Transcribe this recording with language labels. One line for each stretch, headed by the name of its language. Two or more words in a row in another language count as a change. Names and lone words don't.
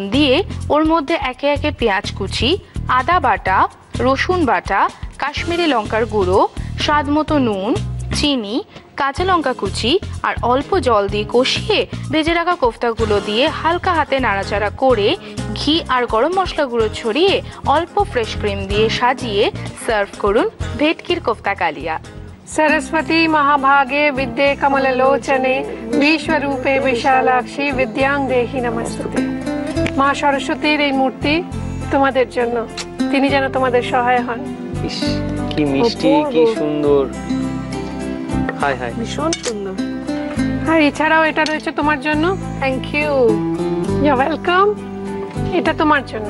Bangla: দিয়ে ওর মধ্যে একে একে পেঁয়াজ কুচি, আদা বাটা, রসুন বাটা, কাশ্মীরি লঙ্কার গুঁড়ো, স্বাদ মতো নুন, চিনি, কাঁচা লঙ্কা কুচি আর অল্প জল দিয়ে কষিয়ে ভেজে রাখা কোফতাগুলো দিয়ে হালকা হাতে নাড়াচাড়া করে ঘি আর গরম মশলা গুঁড়ো ছড়িয়ে অল্প
English: fresh cream
Bangla: দিয়ে সাজিয়ে সার্ভ করুন ভেটকির কোফতা কালিয়া।
Sanskrit: सरस्वती महाभागे विद्ये कमललोचने विश्वरूपे विशालाक्षी विद्यां देहि नमस्ते।
Bangla: মা সরস্বতীর এই মূর্তি তোমাদের জন্য, তিনি যেন তোমাদের সহায় হন। ইস, কি মিষ্টি, কি সুন্দর। হাই হাই, ভীষণ সুন্দর। আর এছাড়াও এটা রয়েছে তোমার জন্য।
English: thank you. you welcome.
Bangla: এটা তোমার জন্য।